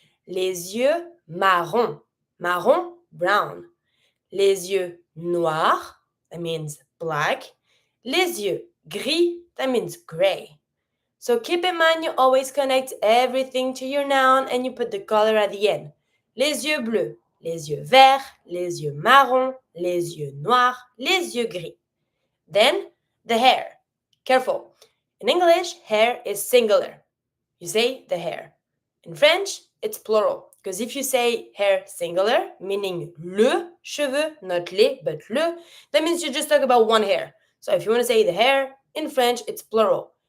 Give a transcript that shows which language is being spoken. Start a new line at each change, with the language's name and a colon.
French: Les yeux marron. Marron, brown. Les yeux noirs,
English: that means black.
French: Les yeux gris,
English: that means gray. So keep in mind you always connect everything to your noun and you put the color at the end.
French: Les yeux bleus, les yeux verts, les yeux marrons, les yeux noirs, les yeux gris.
English: Then the hair. Careful. In English, hair is singular. You say the hair. In French, it's plural. Because if you say hair singular, meaning le cheveu, not les, but le, that means you just talk about one hair. So if you want to say the hair, in French, it's plural.